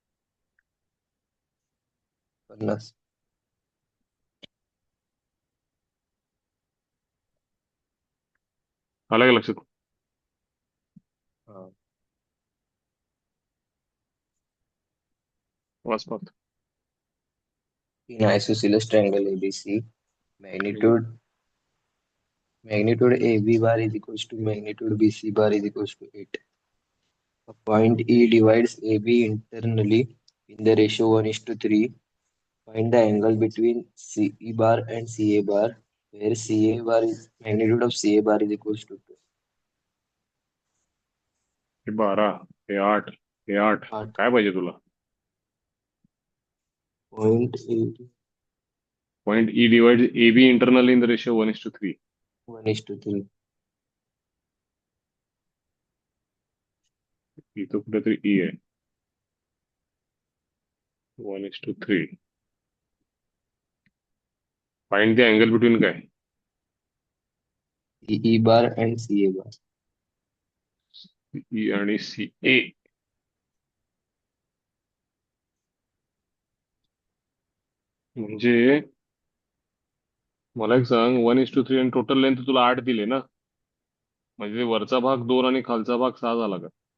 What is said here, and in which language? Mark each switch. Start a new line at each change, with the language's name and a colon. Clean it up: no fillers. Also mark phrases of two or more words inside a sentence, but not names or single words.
Marathi: 50. आलं का लक्षात? हाँ. वाच पाहत.
English: In isosceles triangle ABC, magnitude magnitude AB bar is equals to magnitude BC bar is equals to 8. A point E divides AB internally in the ratio 1:3. Find the angle between CE bar and CA bar, where CA bar is magnitude of CA bar is equals to 2.
Marathi: हे 12, हे 8, हे 8. 8. काय पाहिजे तुला?
English: Point A point E divide A B internal in the ratio 1:3. 1:3.
Marathi: इथं कुठेतरी ई आहे.
English: 1:3. find the angle between काय? CE bar and CA bar.
Marathi: ई आणि सी ए. म्हणजे मला एक सांग, 1:3 आणि
English: total length
Marathi: तुला 8 दिले ना, म्हणजे वरचा भाग 2 आणि खालचा भाग 6 झाला का?